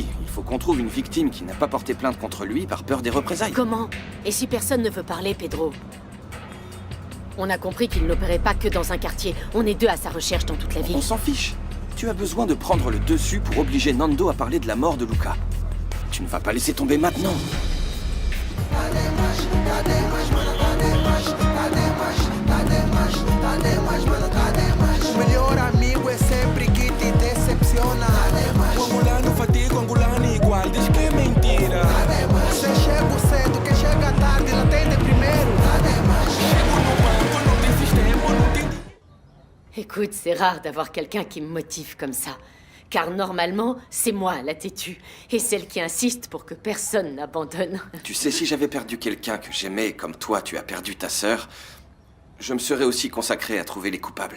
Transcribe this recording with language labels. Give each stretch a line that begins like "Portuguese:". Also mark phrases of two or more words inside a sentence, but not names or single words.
French: Il faut qu'on trouve une victime qui n'a pas porté plainte contre lui par peur des représailles. Comment? Et si personne ne veut parler, Pedro? On a compris qu'il n'opérait pas que dans un quartier. On est deux à sa recherche dans toute la ville. On s'en fiche. Tu as besoin de prendre le dessus pour obliger Nando à parler de la mort de Luca. Tu ne vas pas laisser tomber maintenant.
Portuguese: O melhor amigo é sempre que te decepciona. O angolano fatiga, o angolano igual, diz que é mentira. Você chega cedo, quem chega tarde, lá tem de primeiro. Chego no banco, não tem sistema, não tem...
French: Écoute, c'est rare d'avoir quelqu'un qui me motive comme ça. Car normalement, c'est moi la têtue. Et celle qui insiste pour que personne n'abandonne. Tu sais, si j'avais perdu quelqu'un que j'aimais comme toi, tu as perdu ta sœur, je me serais aussi consacré à trouver les coupables.